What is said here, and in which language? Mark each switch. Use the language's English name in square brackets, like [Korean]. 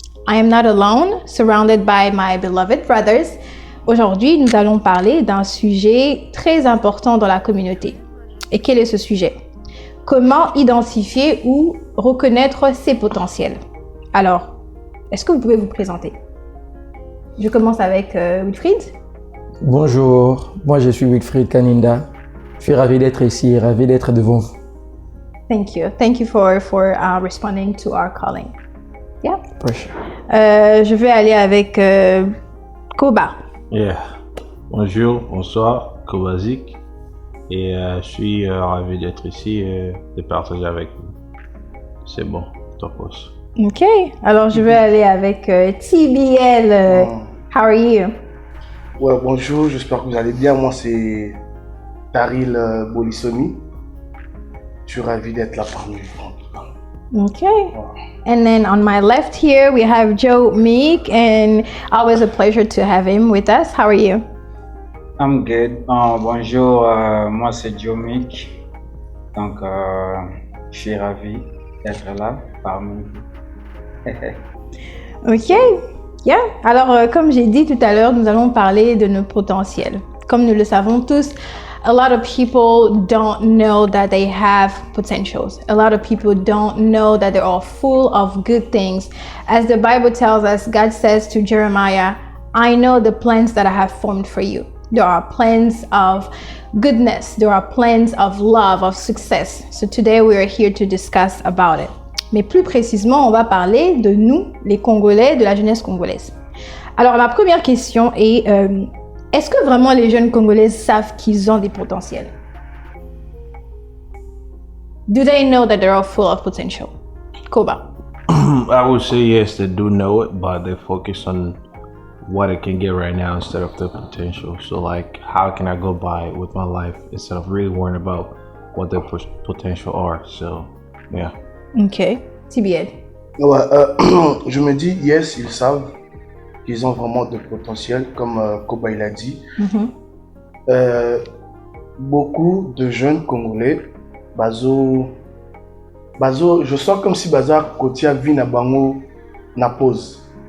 [English] I am not alone, surrounded by my beloved brothers. [French] Aujourd'hui, nous allons parler d'un sujet très important dans la communauté. Et quel est ce sujet? Comment identifier ou reconnaître ses potentiels? Alors, est-ce que vous pouvez vous présenter? Je commence avec Wilfried. Bonjour, moi je suis Wilfried Kaninda. Je suis ravi d'être ici, ravi d'être devant vous. [English] Thank you. Thank you for responding to our calling. Yeah. Pressure. [French] Je vais aller avec Koba. [English] Yeah. [French] Bonjour, bonsoir, Kobazik. Et je suis ravi d'être ici et de partager avec vous. C'est bon, top boss. Ok. Alors je vais aller avec TBL. [English] How are you? [French] Ouais, bonjour, j'espère que vous allez bien. Moi, c'est Taril Bolisoni. Je suis ravi d'être là parmi vous. [English] Okay. And then on my left here, we have Joe Meek, and always a pleasure to have him with us. How are you? I'm good. [French] Bonjour, moi c'est Joe Meek. Donc, je suis ravi d'être là parmi vous. Ok. Yeah. Alors, comme j'ai dit tout à l'heure, nous allons parler de nos potentiels. Comme nous le savons tous, [English] a lot of people don't know that they have potentials. A lot of people don't know that they're all full of good things. As the Bible tells us, God says to Jeremiah, I know the plans that I have formed for you. There are plans of goodness. There are plans of love, of success. So today we are here to discuss about it. [French] Mais plus précisément, on va parler de nous, les Congolais, de la jeunesse congolaise. Alors, ma première question est, est-ce que vraiment les jeunes Congolais savent qu'ils ont des potentiels? [English] Do they know that they're all full of potential? Koba. I would say yes, they do know it, but they focus on what it can get right now instead of the potential. So like, how can I go by with my life instead of really worrying about what their potential are? So, yeah. Ok. TBL. [French] Ouais, je me dis, yes, ils savent qu'ils ont vraiment de potentiel, comme Koba il a dit. Beaucoup de jeunes Congolais, je sens comme si [Lingala] Baza Kotia vit na bango na pause.